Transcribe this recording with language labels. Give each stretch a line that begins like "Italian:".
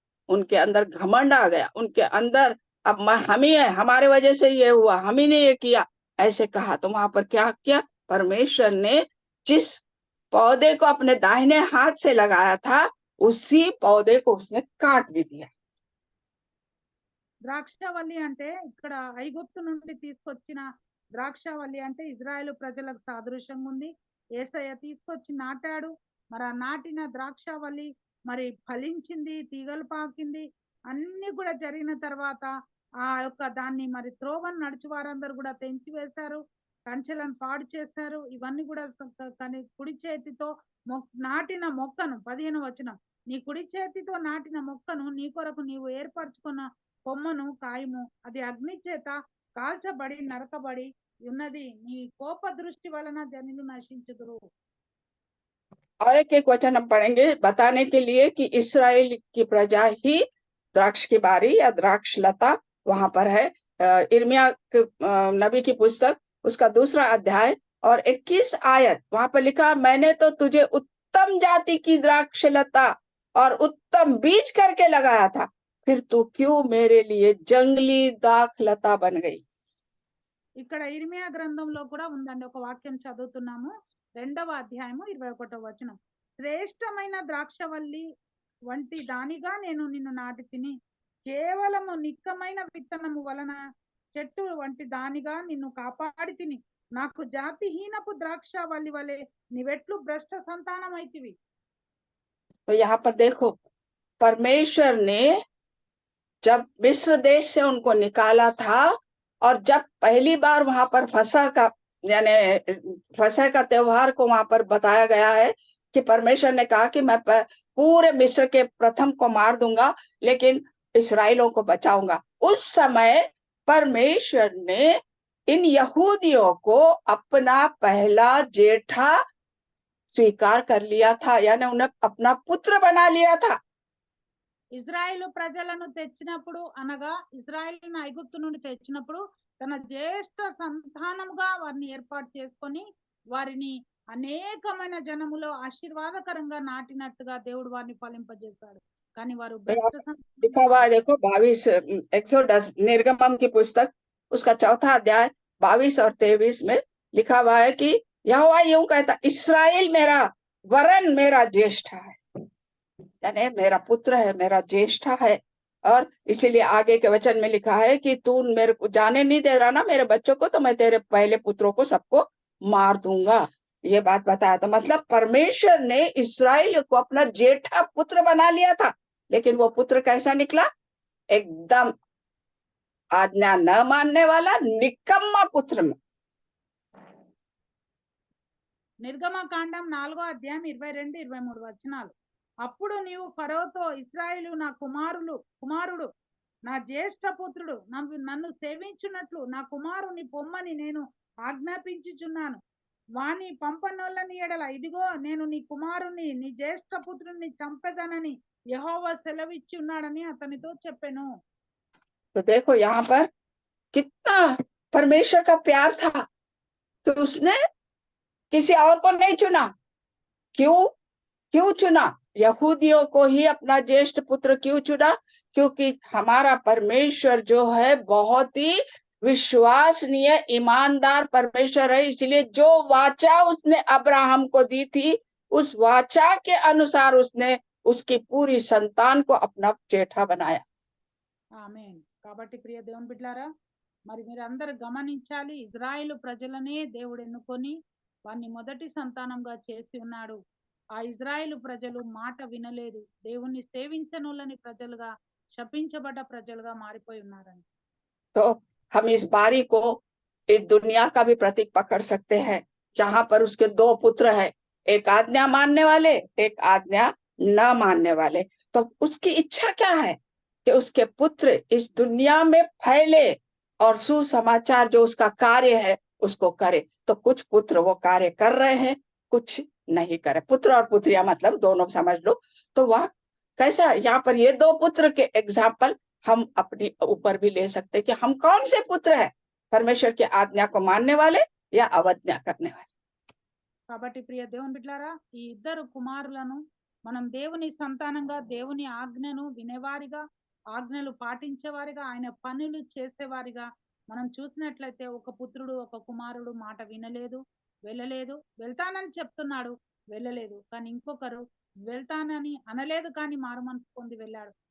Hindi: उनके अंदर घमंड आ गया, उनके अंदर अब हम ही है, हमारे वजह से ये हुआ, हम ही ने ये किया, ऐसे कहा। तो वहां पर क्या किया? परमेश्वर ने जिस पौधे को अपने दाहिने हाथ से लगाया था उसी पौधे को उसने काट भी दिया।
Telugu: ద్రాక్షవల్లి అంటే ఇక్కడ ఐగుప్తు నుండి తీసుకొచ్చిన ద్రాక్షవల్లి అంటే ఇజ్రాయెల్ ప్రజలకు సాదృశ్యంగా ఉంది. యేసయ్య తీసుకొచ్చి నాటాడు. మరి ఆ నాటిన ద్రాక్షవల్లి మరి ఫలించింది, తీగలు పాకింది, అన్ని కూడా జరిగిన తర్వాత ఆ యొక్క దాన్ని మరి త్రోవను నడుచు వారందరూ కూడా తెంచి వేశారు, కంచెలను పాడు చేశారు. ఇవన్నీ కూడా కానీ కుడి చేతితో నాటిన మొక్కను 15 వచనం, నీ కుడి చేతితో నాటిన మొక్కను నీ కొరకు నీవు ఏర్పరచుకున్న కొమ్మను కాయము, అది అగ్ని చేత కాల్చబడి నరకబడి ఉన్నది, నీ కోప దృష్టి వలన జనులు నశించుదురు.
Hindi: और एक वचन हम पढ़ेंगे बताने के लिए कि इस्राएल की प्रजा ही द्राक्ष की बारी या द्राक्ष लता वहां पर है। इर्मिया नबी की पुस्तक उसका 2 अध्याय और 21 आयत वहां पर लिखा, मैंने तो तुझे उत्तम जाति की द्राक्ष लता और उत्तम बीज करके लगाया था, फिर तू क्यों मेरे लिए जंगली दाख लता बन गई।
Telugu: ఇక్కడ ఇర్మియా గ్రంథంలో కూడా ఉందండి, ఒక వాక్యం చదువుతున్నాము. 2వ అధ్యాయము 21వ వచనం, శ్రేష్టమైన ద్రాక్షవల్లి వంటి దానిగా నేను నిన్ను నాటి తిని, కేవలము నిక్కమైన విత్తనము వలన చెట్టు వంటి దానిగా నిన్ను కాపాడి తిని, నాకు జాతిహీనపు ద్రాక్షవల్లి వలె నీవెట్లు భ్రష్ట సంతానమైతివి.
Hindi: तो यहाँ पर देखो, परमेश्वर ने जब मिस्र देश से उनको निकाला था और जब पहली बार वहां पर फसह का यानी फसह का त्योहार को वहां पर बताया गया है कि परमेश्वर ने कहा कि मैं पूरे मिस्र के प्रथम को मार दूंगा लेकिन इस्राएलों को बचाऊंगा। उस समय परमेश्वर ने इन यहूदियों को अपना पहला जेठा स्वीकार कर लिया था, यानी उन्हें अपना पुत्र बना लिया था।
Telugu: ఇజ్రాయేలు ప్రజలను తెచ్చినప్పుడు అనగా ఇజ్రాయేలును ఐగుప్తు నుండి తెచ్చినప్పుడు తన జ్యేష్ఠ సంతానముగా వారిని ఏర్పాటు చేసుకొని వారిని అనేకమైన జనములో ఆశీర్వాదకరంగా నాటినట్టుగా దేవుడు వారిని ఫలింపజేశాడు. కానీ వారు
Hindi: लिखा हुआ है, देखो 22 एक्सोडस निर्गमन की पुस्तक उसका 4 अध्याय 22 और 23 में लिखा हुआ है कि यहोवा यूं कहता, इस्राएल मेरा वरन मेरा ज्येष्ठ है, यानी मेरा पुत्र है, मेरा ज्येष्ठ है। और इसीलिए आगे के वचन में लिखा है कि तू मेरे को जाने नहीं दे रहा ना मेरे बच्चों को, तो मैं तेरे पहले पुत्रों को सबको मार दूंगा। ये बात बताया। तो मतलब परमेश्वर ने इस्राएल को अपना जेठा पुत्र बना लिया था, लेकिन वो पुत्र कैसा निकला? एकदम आज्ञा न मानने वाला निकम्मा पुत्र में।
Telugu: నిర్గమకాండం 4వ అధ్యాయం 22-23 వచనాలు, అప్పుడు నీవు ఫరోతో ఇశ్రాయేలు నా కుమారుడు నా జ్యేష్ఠ పుత్రుడు నన్ను సేవించున్నట్లు నా కుమారుని పొమ్మని నేను ఆజ్ఞాపించుచున్నాను, వాని పంపనొల్లని ఎడల ఇదిగో నేను నీ కుమారుని నీ జ్యేష్ఠ పుత్రుని చంపెదనని యెహోవా సెలవిచ్చి ఉన్నాడని అతనితో చెప్పెను.
Hindi: तो देखो यहाँ पर कितना परमेश्वर का प्यार था कि उसने किसी और को नहीं चुना। क्यों चुना? यहूदियों को ही अपना ज्येष्ठ पुत्र क्यों चुना? क्योंकि हमारा परमेश्वर जो है बहुत ही विश्वसनीय ईमानदार परमेश्वर है। इसलिए जो वाचा उसने अब्राहम को दी थी, उस वाचा के अनुसार उसने उसकी पूरी संतान को अपना जेठा बनाया।
Telugu: ఆమేన్. కాబట్టి ప్రియ దేవుని బిడ్డలారా, మరి మీరందరూ గమనించాలి, ఇజ్రాయేలు ప్రజలనే దేవుడు ఎన్నుకొని వారిని మొదటి సంతానంగా చేసి ఉన్నాడు. ఆ ఇజ్రాయేలు ప్రజలు మాట వినలేదు, దేవుణ్ణి సేవించనులని ప్రజలుగా, శపించబడ్డ ప్రజలుగా మారిపోయి ఉన్నారని.
Hindi: तो हम इस बारी को इस दुनिया का भी प्रतीक पकड़ सकते हैं, जहां पर उसके 2 पुत्र हैं, एक आज्ञा मानने वाले, एक आज्ञा न मानने वाले। तो उसकी इच्छा क्या है कि उसके पुत्र इस दुनिया में फैले और सुसमाचार जो उसका कार्य है उसको करे। तो कुछ पुत्र वो कार्य कर रहे हैं, कुछ नहीं करे। पुत्र और पुत्रियां मतलब दोनों समझ लो। तो वह कैसा, यहाँ पर ये 2 पुत्र के एग्जाम्पल हम अपने ऊपर भी ले सकते कि हम कौन से पुत्र हैं, परमेश्वर की आज्ञा को मानने वाले या अवज्ञा करने वाले।
Telugu: కాబట్టి ప్రియ దేవుని బిడ్డలారా, ఈ ఇద్దరు కుమారులను మనం దేవుని సంతానంగా, దేవుని ఆజ్ఞను వినేవారిగా, ఆజ్ఞలు పాటించేవారిగా, ఆయన పనులు చేసేవారిగా మనం చూసినట్లయితే, ఒక పుత్రుడు ఒక కుమారుడు మాట వినలేదు, వెళ్ళలేదు, వెళ్తానని చెప్తున్నాడు వెళ్ళలేదు. కానీ ఇంకొకరు వెళ్తానని అనలేదు కానీ మారు మనసు పొంది వెళ్ళాడు.